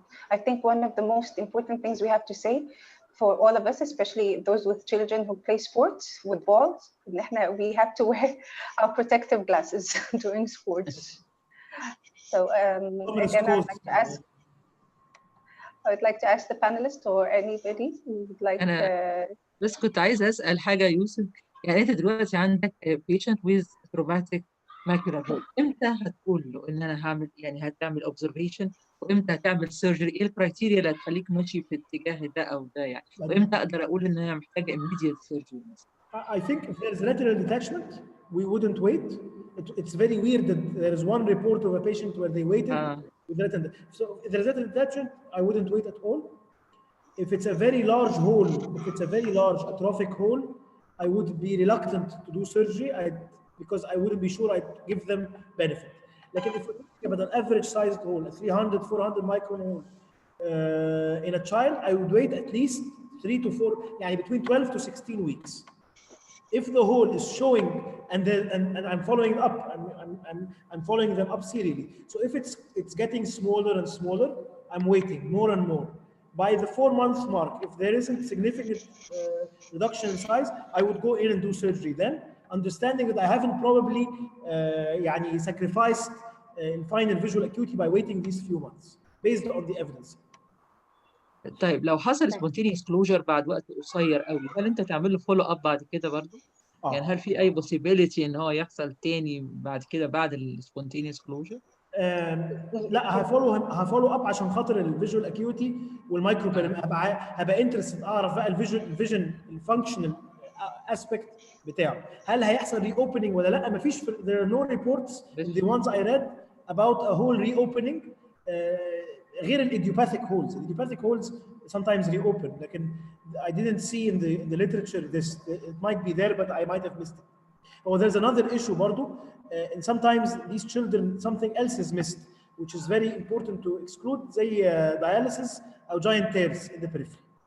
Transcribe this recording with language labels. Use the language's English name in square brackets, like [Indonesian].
[English] I think one of the most important things we have to say for all of us, especially those with children who play sports with balls, we have to wear our protective glasses during sports. So again, I would like to ask the panelists or anybody who would like. [Arabic] بس كنت عايزة أسأل حاجة يا يوسف. يعني أنت دلوقتي عندك [English] patient with traumatic macular hole، [Arabic] إمتى هتقول له إن أنا هعمل، يعني هتعمل observation، وإمتى هتعمل surgery؟ إيه الكرايتيريا اللي هتخليك ماشي في الاتجاه ده أو ده يعني؟ وإمتى أقدر أقول إن أنا محتاجة immediate surgery مثلا؟ [English] I think if there's lateral detachment, we wouldn't wait. It's very weird that there is one report of a patient where they waited with lateral. So if there's lateral detachment, I wouldn't wait at all. If it's a very large hole, if it's a very large atrophic hole, I would be reluctant to do surgery because I wouldn't be sure I'd give them benefit. Like if we're talking about an average sized hole, a 300, 400 micron hole in a child, I would wait at least 3 to 4, يعني between 12 to 16 weeks. If the hole is showing and I'm following up, I'm following them up serially. So if it's getting smaller and smaller, I'm waiting more and more. By the 4 months mark, if there isn't significant reduction in size, I would go in and do surgery then, understanding that I haven't probably sacrificed in final visual acuity by waiting these few months, based on the evidence. [Arabic] طيب لو حصل spontaneous closure بعد وقت قصير قوي، هل انت تعمل له فولو اب بعد كده برضه؟ يعني هل في اي possibility ان هو يحصل تاني بعد كده بعد السبونتينيوس كلوجر؟ لا، هفولو اب عشان خاطر الفيجوال اكيوتي والمايكرو هبقى انترستد اعرف بقى الفيجن الفانكشنال اسبكت بتاعه، هل هيحصل ري اوبننج ولا لا؟ مفيش [English] there are no reports the ones I read about a whole reopening [Arabic] غير الايديوباثيك هولز. [English] الايديوباثيك holes sometimes reopen، لكن I didn't see in the literature this. It might be there but I might have missed it. Oh, there's another issue برضو, and sometimes these children something else is missed which is very important to exclude, زي dialysis or giant tears in the periphery.